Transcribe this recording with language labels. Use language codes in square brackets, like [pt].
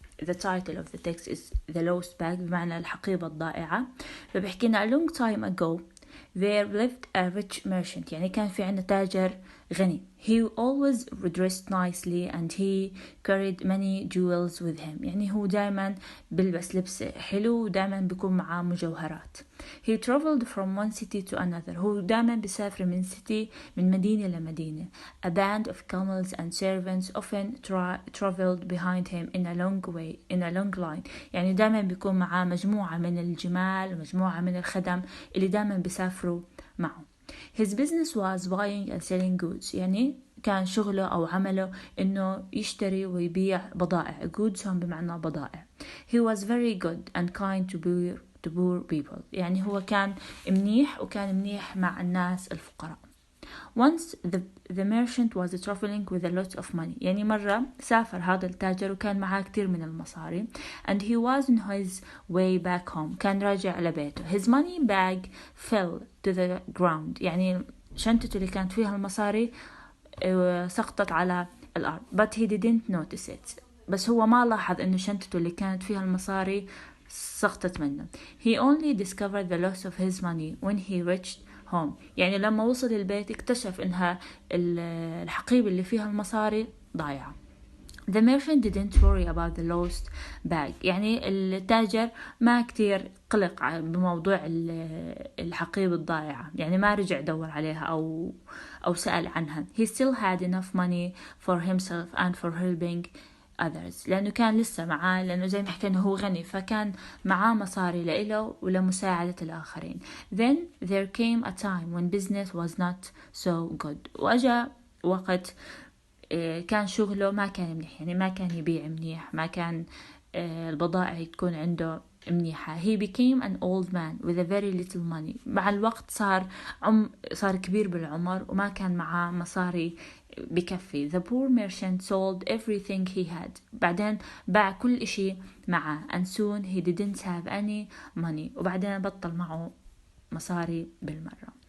[en] The title of the text is The Lost Bag, [ar] بمعنى الحقيبة الضائعة. فبحكينا [en] a long time ago there lived a rich merchant. [ar] يعني كان في عنا تاجر غني. [en] He always dressed nicely and he carried many jewels with him. [ar] يعني هو دائما بلبس لبس حلو ودائما بيكون معاه مجوهرات. [en] He traveled from one city to another. [ar] هو دائما بيسافر من مدينة لمدينة. [en] A band of camels and servants often traveled behind him in a long line. [ar] يعني دائما بيكون معاه مجموعة من الجمال ومجموعة من الخدم اللي دائما بيسافروا معه. [en] His business was buying and selling goods. [ar] يعني كان شغله أو عمله إنه يشتري ويبيع بضائع. goods هم بمعنى بضائع. [en] He was very good and kind to poor people. [ar] يعني هو كان منيح مع الناس الفقراء. [en] Once the merchant was traveling with a lot of money. [ar] يعني مرة سافر هذا التاجر وكان معاه كتير من المصاري. [en] And he was on his way back home. [ar] كان راجع لبيته. [en] His money bag fell to the ground. [ar] يعني شنطته اللي كانت فيها المصاري سقطت على الأرض. [en] But he didn't notice it. [ar] بس هو ما لاحظ إنه شنطته اللي كانت فيها المصاري سقطت منه. [en] He only discovered the loss of his money when he reached home. [ar] يعني لما وصل البيت اكتشف إنها الحقيبة اللي فيها المصاري ضايعة. [en] The merchant didn't worry about the lost bag. [ar] يعني التاجر ما كتير قلق بموضوع الحقيبة الضائعة. يعني ما رجع دور عليها أو سأل عنها. [en] He still had enough money for himself and for helping others، [ar] لأنه كان لسه معاه، لأنه زي ما حكينا هو غني، فكان معاه مصاري لإله ولمساعدة الآخرين. [en] Then there came a time when business was not so good. [ar] وأجا وقت كان شغله ما كان منيح، يعني ما كان يبيع منيح، ما كان البضائع تكون عنده منيحة. [en] He became an old man with a very little money. [ar] مع الوقت صار كبير بالعمر وما كان معاه مصاري بكفي. [en] The poor merchant sold everything he had. [ar] بعدين باع كل إشي معاه. [en] And soon he didn't have any money. [ar] وبعدين بطل معه مصاري بالمرة.